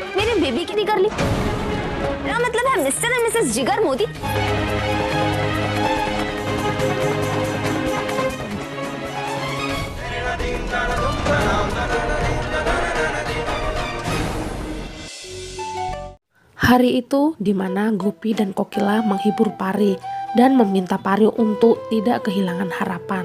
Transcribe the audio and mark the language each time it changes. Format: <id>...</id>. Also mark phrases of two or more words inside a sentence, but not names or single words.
<hi>मेरी बेबी की नहीं कर ली? मेरा मतलब है</hi> <en>mister and missus</en> <hi>जिगर मोदी।</hi> <id>Hari itu di mana Gopi dan Kokila menghibur Pari dan meminta Pari untuk tidak kehilangan harapan.</id>